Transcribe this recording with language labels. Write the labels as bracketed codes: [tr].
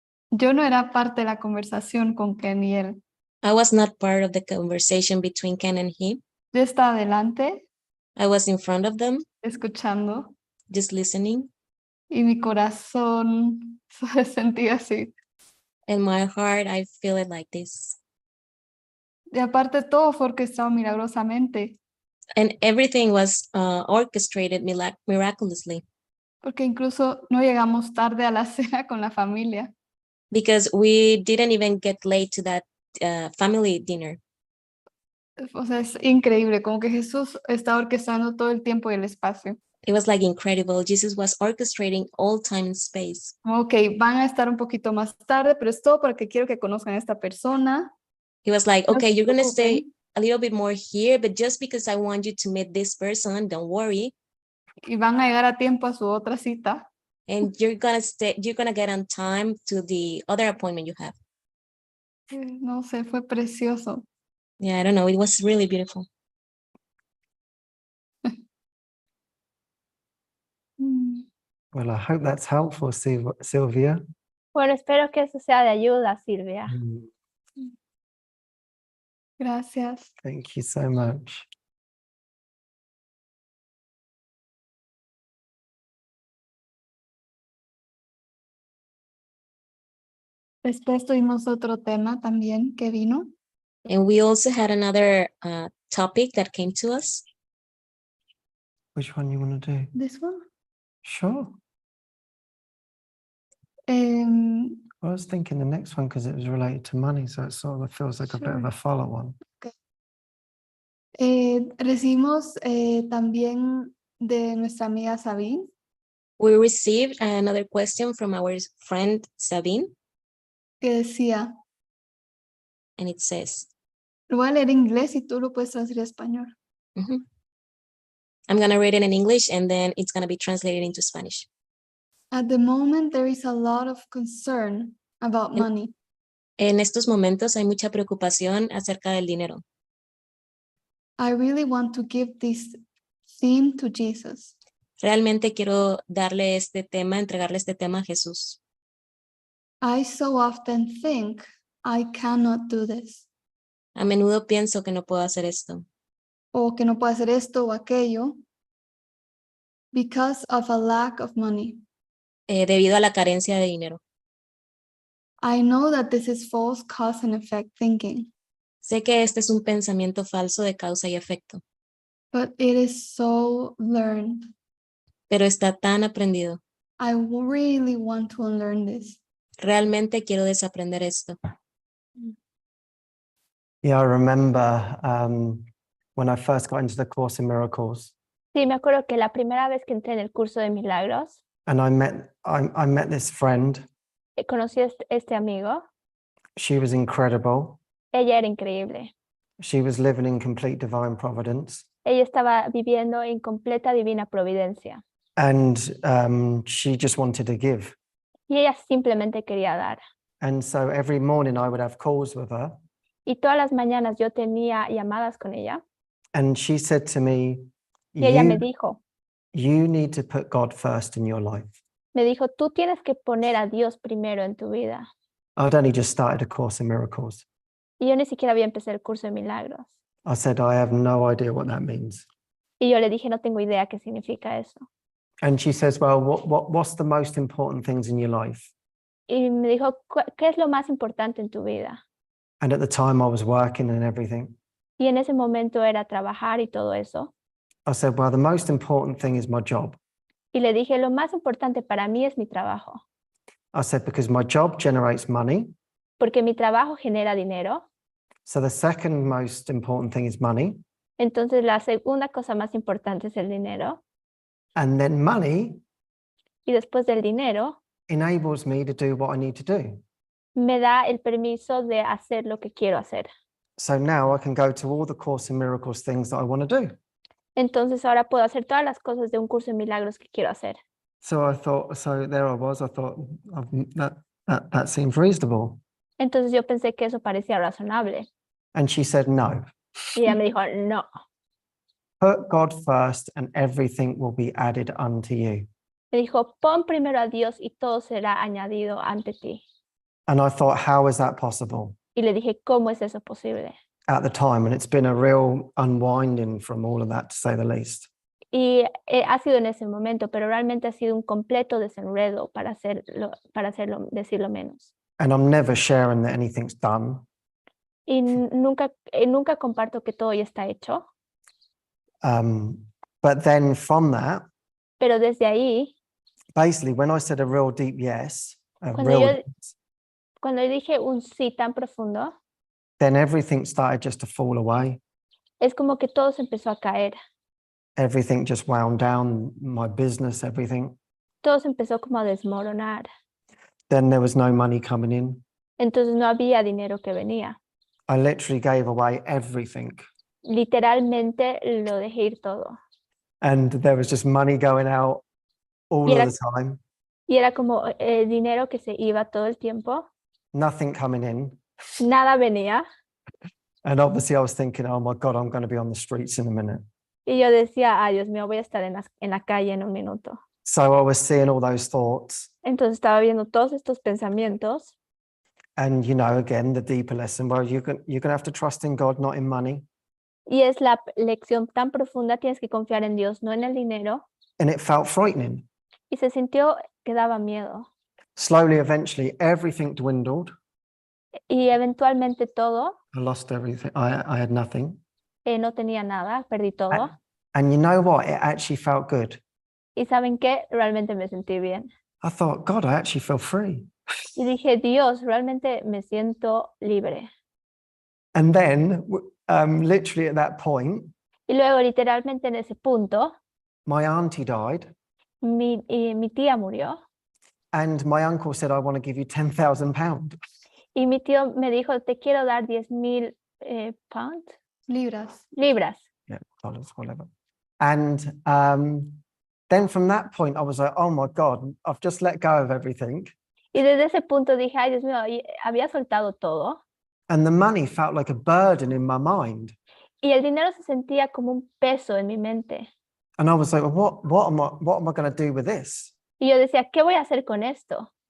[es] Yo no era parte de la conversación con Ken y él. [en] I was not part of the conversation between Ken and him. [es] Yo estaba adelante, [en] I was in front of them, [es] escuchando, [en] just listening, [es] y mi corazón se sentía así. [en] and my heart, I feel it like this. [es] Y aparte todo fue orquestado milagrosamente, [en] And everything was orchestrated miraculously, [es] porque incluso no llegamos tarde a la cena con la familia. [en] because we didn't even get late to that family dinner. [es] O sea, es increíble, como que Jesús está orquestando todo el tiempo y el espacio. [en] It was like incredible. Jesus was orchestrating all time and space. [es] Ok, van a estar un poquito más tarde, pero es todo porque quiero que conozcan a esta persona. [en] He was like, [es] No [en] okay, [es] se [en] you're going to stay [es] preocupen. [en] a little bit more here, but just because I want you to meet this person, don't worry. [es] Y van a llegar a tiempo a su otra cita. [en] And you're going to get on time to the other appointment you have. [es] No sé, fue precioso. [en] Yeah, I don't know. It was really beautiful. Mm, Well, I hope that's helpful, Sylvia. [es] Bueno, espero que eso sea de ayuda, Silvia. Gracias. [en] Thank you so much. [es] Después tuvimos otro tema también que vino. [en] And we also had another topic that came to us. Which one you want to do? This one. Sure. Em, I was thinking the next one because it was related to money, so it sort of feels like a bit of Sure. a follow-on. [es] Recibimos también de nuestra amiga Sabine, [en] We received another question from our friend Sabine, [es] que decía, [en] and it says, [es] lo voy a leer en inglés y tú lo puedes traducir a español. mhm. [en] I'm going to read it in English and then it's going to be translated into Spanish. At the moment, there is a lot of concern about En- money. [es] En estos momentos hay mucha preocupación acerca del dinero. [en] I really want to give this theme to Jesus. [es] Realmente quiero darle este tema, entregarle este tema a Jesús. [en] I so often think I cannot do this, [es] A menudo pienso que no puedo hacer esto, o que no puedo hacer esto o aquello, [en] because of a lack of money. [es] debido a la carencia de dinero. [en] I know that this is false cause and effect thinking, [es] Sé que este es un pensamiento falso de causa y efecto, [en] but it is so learned. [es] pero está tan aprendido. [en] I really want to unlearn this. [es] Realmente quiero desaprender esto. [en] Yeah, I remember when I first got into the Course in Miracles, [es] Sí, me acuerdo que la primera vez que entré en el curso de Milagros, [en] and I met this friend. [es] conocí a este amigo. [en] She was incredible. [es] Ella era increíble. [en] She was living in complete divine providence, [es] Ella estaba viviendo en completa divina providencia. [en] and she just wanted to give. [es] Y ella simplemente quería dar. [en] And so every morning I would have calls with her, [es] Y todas las mañanas yo tenía llamadas con ella. [en] and she said to me, [es] Y ella me dijo, [en] you need to put God first in your life. [es] tú tienes que poner a Dios primero en tu vida. [en] I'd only just started a Course in Miracles. [es] Y yo ni siquiera había empezado el curso de Milagros. [en] I said, I have no idea what that means. [es] Y yo le dije, no tengo idea qué significa eso. [en] And she says, well, what's the most important things in your life? [es] Y me dijo, ¿qué es lo más importante en tu vida? [en] And at the time I was working and everything. [es] Y en ese momento era trabajar y todo eso. [en] I said, well, the most important thing is my job. [es] Y le dije, lo más importante para mí es mi trabajo. [en] I said, because my job generates money. [es] Porque mi trabajo genera dinero. [en] So the second most important thing is money. [es] Entonces la segunda cosa más importante es el dinero. [en] And then money [es] Y después del dinero [en] enables me to do what I need to do. [es] me da el permiso de hacer lo que quiero hacer. [en] So now I can go to all the Course in Miracles things that I want to do. [es] Entonces ahora puedo hacer todas las cosas de un curso de milagros que quiero hacer. [en] So I thought, so there I was, I thought that seems reasonable. [es] Entonces yo pensé que eso parecía razonable. [en] And she said, no, [es] Y ella me dijo, no, [en] put God first and everything will be added unto you. [es] me dijo, pon primero a Dios y todo será añadido ante ti. [en] And I thought, how is that possible [es] Y le dije, ¿cómo es eso posible? [en] at the time? And it's been a real unwinding from all of that, to say the least. [es] Y ha sido en ese momento, pero realmente ha sido un completo desenredo para hacerlo, decirlo menos. [en] And I'm never sharing that anything's done. [es] Y nunca comparto que todo ya está hecho, [en] But then from that, [es] pero desde ahí, [en] basically, when I said a real deep yes, [es] Cuando cuando dije un sí tan profundo, [en] then everything started just to fall away. [es] es como que todo se empezó a caer. [en] Everything just wound down, my business, everything. [es] Todo se empezó como a desmoronar. [en] Then there was no money coming in. [es] Entonces no había dinero que venía. [en] I literally gave away everything. [es] Literalmente lo dejé ir todo. [en] And there was just money going out all [es] Y [en] of [es] era- [en] the time, [es] Y era como dinero que se iba todo el tiempo. [en] nothing coming in. [es] Nada venía. [en] And obviously I was thinking, oh my God, I'm going to be on the streets in a minute. [es] Y yo decía, ay, Dios mío, voy a estar en la calle en un minuto. [en] So I was seeing all those thoughts. [es] Entonces estaba viendo todos estos pensamientos. [en] And, you know, again, the deeper lesson, well, you're going to have to trust in God, not in money. [es] Y es la lección tan profunda, tienes que confiar en Dios, no en el dinero. [en] And it felt frightening. [es] Y se sintió que daba miedo. [en] Slowly, eventually, everything dwindled. [es] Y eventualmente todo, [en] I lost everything. I had nothing. [es] no tenía nada, perdí todo. [en] And you know what? It actually felt good. [es] Y ¿saben qué? Realmente me sentí bien. [en] I thought, God, I actually feel free. [es] Y dije, Dios, realmente me siento libre. [en] And then, literally at that point, [es] Y luego, literalmente en ese punto, [en] my auntie died. [es] mi tía murió. [en] And my uncle said, I want to give you £10,000. [es] Y mi tío me dijo, te quiero dar 10,000 pounds, Libras. libras. [en] Yeah, dollars, whatever. And then from that point, I was like, oh my God, I've just let go of everything. [es] Y desde ese punto dije, ay, Dios mío, y había soltado todo. [en] And the money felt like a burden in my mind. [es] Y el dinero se sentía como un peso en mi mente. [en] And I was like, well, what am I going to do with this? [es] Y yo decía, ¿qué voy a hacer con esto?